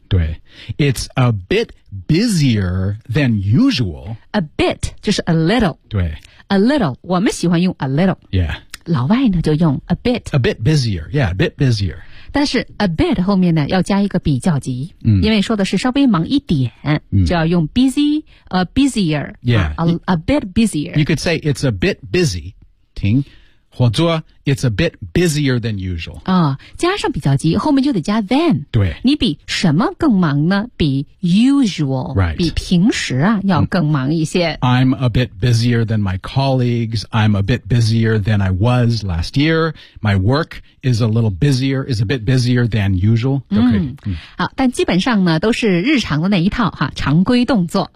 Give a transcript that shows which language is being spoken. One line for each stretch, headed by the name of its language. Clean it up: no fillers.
English: 对 It's a bit busier than usual A bit 就是 a little
Chinese: 对
English: A little
Chinese: 我们喜欢用
English: a little Yeah
Chinese: 老外呢就用 a bit
English: A bit busier Yeah a bit busier
Chinese: 但是 a bit 后面呢要加一个比较级、嗯、因为说的是稍微忙一点、嗯、就要用 busy, busier,
English: yeah, a bit busier. You could say it's a bit busy,
Chinese: 停或者
English: it's a bit busier than usual.、
Chinese: 哦、加上比较级后面就得加 than, 对你比什么更忙呢比 usual,、
English: right.
Chinese: 比平时啊要更忙一些。
English: I'm a bit busier than my colleagues, I'm a bit busier than I was last year, my workis a little busier, is a bit busier than usual,
Chinese: 都可以。好，但基本上呢，都是日常的那一套哈，常规动作。